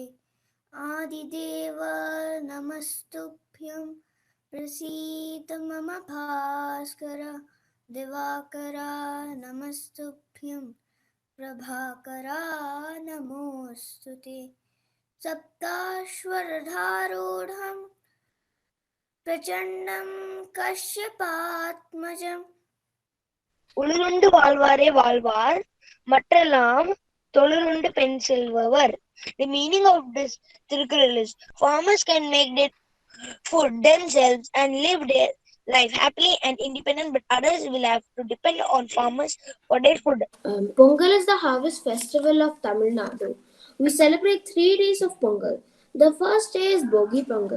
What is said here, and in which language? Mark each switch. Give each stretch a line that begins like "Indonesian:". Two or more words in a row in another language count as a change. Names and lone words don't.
Sanskrit: आदिदेव नमस्तुभ्यं प्रसीद मम भास्कर दिवाकर नमस्तुभ्यं प्रभाकर नमोस्तुते. सप्ताश्वरधारूढं प्रचण्डं कश्यपात्मजम्.
Tamil: உளிருண்டு வாழ்வாரே வாழ்வார் மற்றெல்லாம் தொழிலுண்டு பெண் செல்பவர்.
English: The meaning of this Tirukkural is farmers can make their food themselves and live their life happily and independent, but others will have to depend on farmers for their food. Pongal is the harvest festival of Tamil Nadu. We celebrate 3 days of Pongal. The first day is Bogi Pongal.